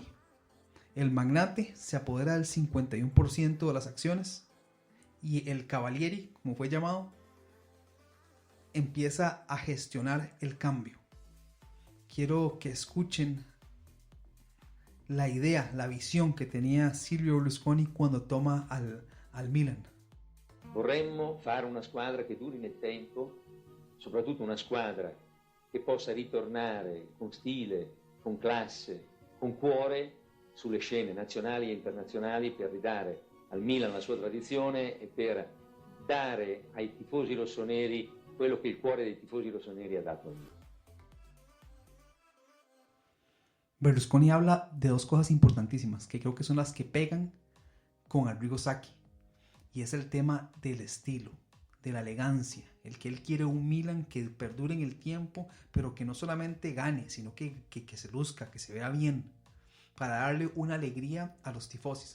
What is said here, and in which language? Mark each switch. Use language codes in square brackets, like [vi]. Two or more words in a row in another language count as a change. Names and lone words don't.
[es] El magnate se apodera del 51% de las acciones y el Cavalieri, como fue llamado, empieza a gestionar el cambio. Quiero que escuchen la idea, la visión que tenía Silvio Berlusconi cuando toma al Milan. [it] Vorremmo fare una squadra che duri nel tempo, soprattutto una squadra che possa ritornare con stile, con classe, con cuore sulle scene nazionali e internazionali per ridare al Milan la sua tradizione e per dare ai tifosi rossoneri quello che il cuore dei tifosi rossoneri ha dato al Milan. [es] Berlusconi habla de dos cosas importantísimas que creo que son las que pegan con Arrigo Sacchi, y es el tema del estilo, de la elegancia, el que él quiere un Milan que perdure en el tiempo, pero que no solamente gane, sino que se luzca, que se vea bien, para darle una alegría a los tifosis.